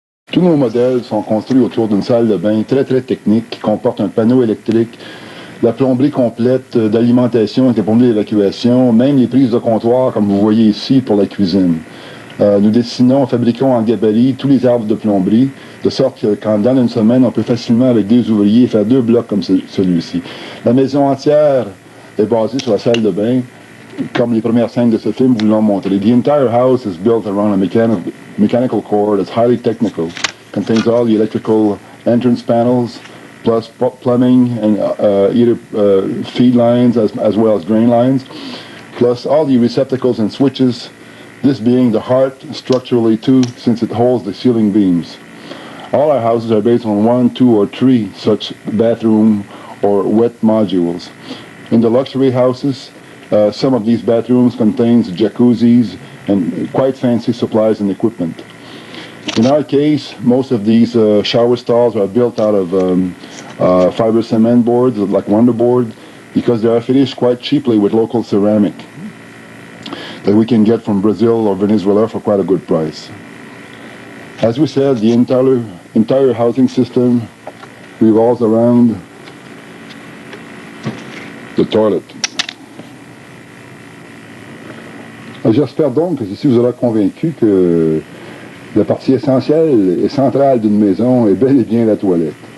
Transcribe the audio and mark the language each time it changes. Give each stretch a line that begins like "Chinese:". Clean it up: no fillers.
French: Tous nos modèles sont construits autour d'une salle de bain très technique qui comporte un panneau électrique, la plomberie complète d'alimentation avec les plomberies d'évacuation, même les prises de comptoir comme vous voyez ici pour la cuisine. Nous dessinons, fabriquons en gabarit tous les arbres de plomberie, de sorte que quand dans une semaine, on peut facilement, avec 2 ouvriers, faire 2 blocs comme celui-ci. La maison entière est basée sur la salle de bain, comme les premières scènes de ce film vous l'ont montré.
English: The entire house is built around a mechanical core that's highly technical, contains all the electrical entrance panels, plus plumbing and either feed lines as well as drain lines, plus all the receptacles and switches, this being the heart structurally too, since it holds the ceiling beams. All our houses are based on 1, 2, or 3 such bathroom or wet modules. In the luxury houses, some of these bathrooms contains jacuzzis and quite fancy supplies and equipment. In our case, most of these shower stalls are built out of fiber cement boards like Wonderboard because they are finished quite cheaply with local ceramic that we can get from Brazil or Venezuela for quite a good price. As we said, the entire housing system revolves around the toilet.
French: J'espère donc que ceci vous aura convaincu que la partie essentielle et centrale d'une maison est bel et bien la toilette.